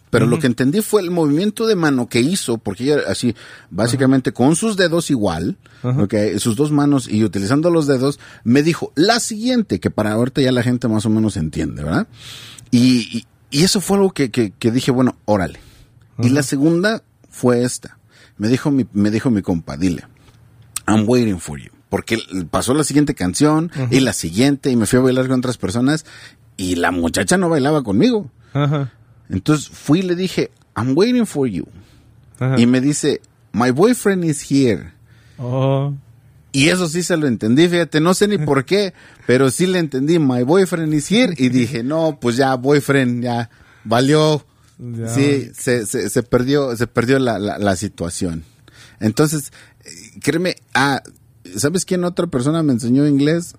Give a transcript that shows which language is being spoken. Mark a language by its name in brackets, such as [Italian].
[Spanish] Pero lo que entendí fue el movimiento de mano que hizo, porque ella así, básicamente con sus dedos igual, okay, sus dos manos y utilizando los dedos, me dijo, la siguiente, que para ahorita ya la gente más o menos entiende, ¿verdad? Y eso fue algo que dije, bueno, órale. Y la segunda fue esta. Me dijo mi compa, dile, [English] I'm waiting for you. [Spanish] Porque pasó la siguiente canción y la siguiente, y me fui a bailar con otras personas, y la muchacha no bailaba conmigo. Entonces fui y le dije, [English] I'm waiting for you. [Spanish] Y me dice, [English] my boyfriend is here. [Spanish] Y eso sí se lo entendí, fíjate, no sé ni por qué, pero sí le entendí, [English] my boyfriend is here. [Spanish] Y dije, no, pues ya, boyfriend, ya, valió. Ya. Sí, se perdió la situación. Entonces, créeme, ¿sabes quién otra persona me enseñó inglés?